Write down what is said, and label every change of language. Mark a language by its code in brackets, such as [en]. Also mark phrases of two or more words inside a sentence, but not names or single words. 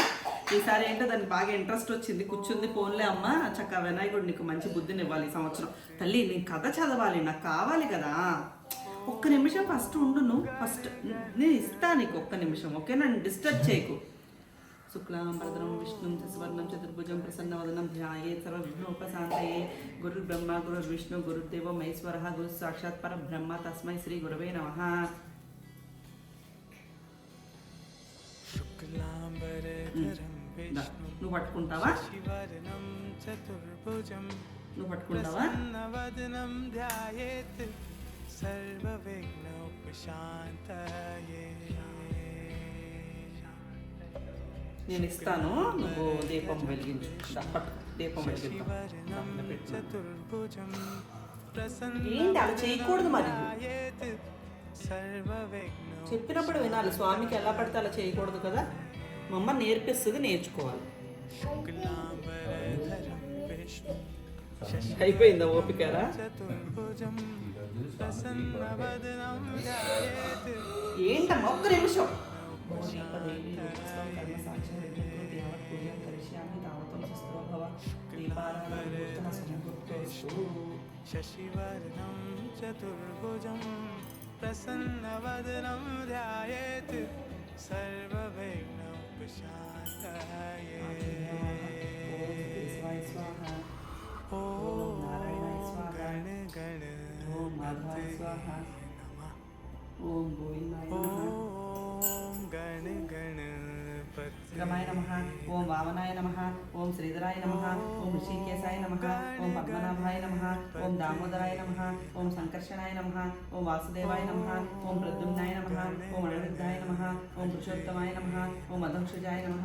[te] ఈసారి ఏంటో దానికి బాగా ఇంట్రెస్ట్ వచ్చింది, కూర్చుంది. ఫోన్లే అమ్మ చక్కగా వినాయకుడు నీకు మంచి బుద్ధిని ఇవ్వాలి ఈ సంవత్సరం. తల్లి నేను కథ చదవాలి, నాకు కావాలి కదా. ఒక్క నిమిషం ఫస్ట్ ఉండు నువ్వు. ఫస్ట్ నేను ఇస్తా నీకు ఒక్క నిమిషం, ఓకే? నన్ను డిస్టర్బ్ చేయకు. [sa] శుక్లాం వరదరం విష్ణుం శశివర్ణం చతుర్భుజం ప్రసన్నవదనం ధ్యాయేత్ సర్వవిఘ్నోపశాంతయే. గురుర్బ్రహ్మ గురుర్విష్ణు గురుర్దేవో మహేశ్వరః గురు సాక్షాత్ పరబ్రహ్మ తస్మై శ్రీ గురవే నమః. शुक्लाम्बरधरं [te] నువ్వు పట్టుకుంటావా? [sa] विष्णुवर्णं चतुर्भुजं [te] నువ్వు పట్టుకుంటావా? [sa] प्रसन्नवदनं ध्यायेत् सर्वविघ्नोपशान्तये. [te] నేను ఇస్తాను, నువ్వు దీపం వెలిగించు. దీపం వెలిగిద్దాం. [sa] शिववर्णं चतुर्भुजं [te] ఏంటి అలా చేయకూడదు మరి. [sa] प्रसन्नवदनायेत् सर्वविघ्नो [te] చెప్పినప్పుడు వినాలి. స్వామికి ఎలా పడితే అలా చేయకూడదు కదా. మా అమ్మ నేర్పిస్తుంది, నేర్చుకోవాలి. [sa] शुक्लाम्बरधरं विष्णु [te] అయిపోయిందా ఓపికరా? [sa] चतुर्भुजं प्रसन्नवदनं ध्यायेत् [te] ఏంటమ్మా ఒక్క నిమిషం. [sa] शशिवर्णं चतुर्भुजं प्रसन्नवदनं ध्यायेत् सर्वविघ्नोपशान्तये. ॐ गण गणपतये नमः. ఓం గోవిందాయ నమః. ॐ गण गणपतये రమాయ నమః. ఓం వామనాయ నమః. ఓం శ్రీధరాయ నమః. ఓం ఋషికేశాయ నమః. ఓం పద్మనాభాయ నమః. ఓం దామోదరాయ నమః. ఓం సంకర్షణాయ నమః. ఓం వాసుదేవాయ నమః. ఓం ప్రద్యుమ్నాయ నమః. ఓం అనిరుద్ధాయ నమః. ఓం పురుషోత్తమాయ నమః. ఓం మధంక్షజాయ నమః.